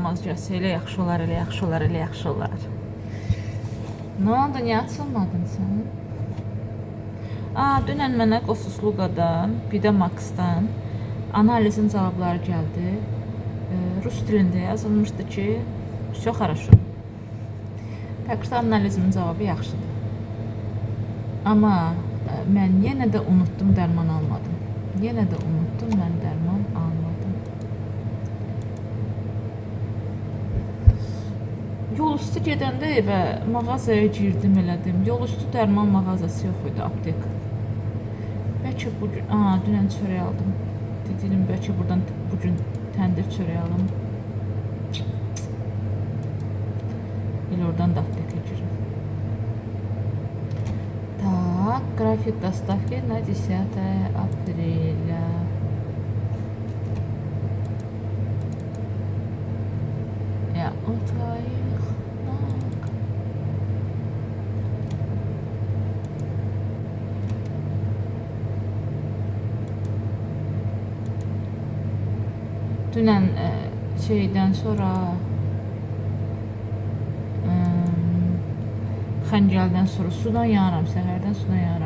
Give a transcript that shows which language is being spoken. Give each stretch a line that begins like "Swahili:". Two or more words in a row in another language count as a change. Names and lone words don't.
Azerbaijani: az gəlsə, elə yaxşı olar, elə yaxşı olar, elə yaxşı olar. Nə oldu, niyə açılmadın sən? Dünən mənə Qosusluqadan, bir də Maxdan analizin cavabları gəldi. Rus dilində yazılmışdı ki,
Russian: все хорошо.
Azerbaijani: Fəqət analizimin cavabı yaxşıdır. Amma mən yenə də unutdum, dərman almadım. Yenə də unutdum, mən dərman almadım. Yol üstü gedəndə evə mağazaya girdim, elədim. Yol üstü dərman mağazası yox idi, apteka. Bəlkə bugün, dünən çörək aldım. Dedim, bəlkə buradan bugün təndir çörək alım. Elə oradan da apteka girim.
Russian: Так, график доставки на 10 апреля. Я у твоих ног.
Azerbaijani: Dünən şeydən sonra Xəncəldən sonra sudan yanıram, səhərdən sudan yanıram.